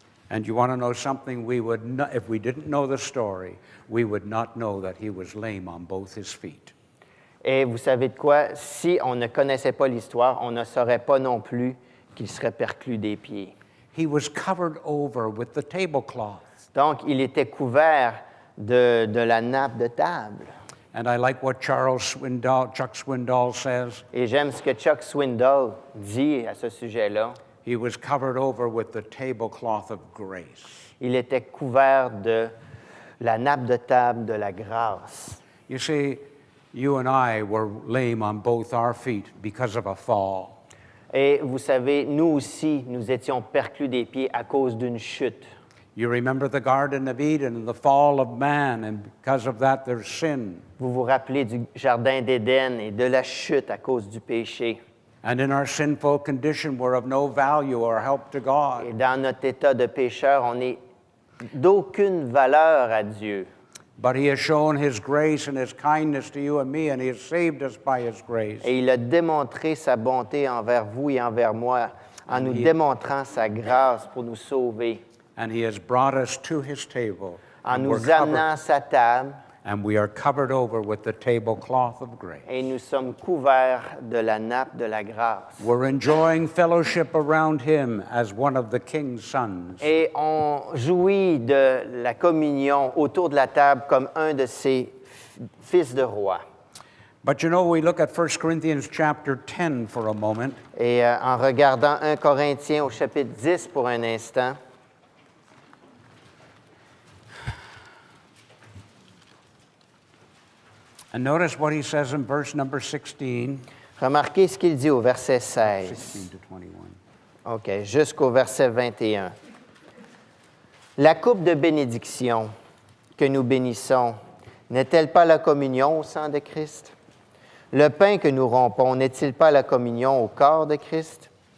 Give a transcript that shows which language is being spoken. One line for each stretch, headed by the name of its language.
English: And you want to know something? We would not, if we didn't know the story, we would not know that he was lame on both his feet.
French: Et vous savez de quoi? Si on ne connaissait pas l'histoire, on ne saurait pas non plus qu'il serait perclus des pieds.
English: He was covered over with the tablecloth.
French: Donc, il était couvert de la nappe de table.
English: And I like what Chuck Swindoll says.
French: Et j'aime ce que Chuck Swindoll dit à ce sujet-là.
English: He was covered over with the tablecloth of grace.
French: Il était couvert de la nappe de table de la grâce.
English: You see, you and I were lame on both our feet because of a fall.
French: Et vous savez, nous aussi, nous étions perclus des pieds à cause d'une chute.
English: You remember the Garden of Eden and the fall of man, and because of that there's sin.
French: Vous vous rappelez du Jardin d'Éden et de la chute à cause du péché.
English: And in our sinful condition, we're of no value or help to
French: Et
English: God.
French: dans notre état de pécheur, on n'est d'aucune valeur à Dieu.
English: But He has shown His grace and His kindness to you and me, and He has saved us by His grace.
French: Et il a démontré sa bonté envers vous et envers moi en nous démontrant sa grâce pour nous sauver,
English: And He has brought us to His table.
French: en
English: And we're
French: nous amenant à sa table,
English: and we are covered over with the tablecloth of grace.
French: et nous sommes couverts de la nappe de la grâce.
English: We're enjoying fellowship around Him as one of the king's sons.
French: Et on jouit de la communion autour de la table comme un de ses fils de roi.
English: But you know, we look at 1 Corinthians chapter 10 for a moment,
French: Et en regardant 1 Corinthiens au chapitre 10 pour un instant,
English: and notice what he says in verse number 16,
French: remarquez ce qu'il dit au verset 16.
English: 16 to 21.
French: OK, jusqu'au verset 21. La coupe de bénédiction que nous bénissons, n'est-elle pas la communion au sang de Christ? Le pain que nous rompons, n'est-il pas la communion au corps de Christ?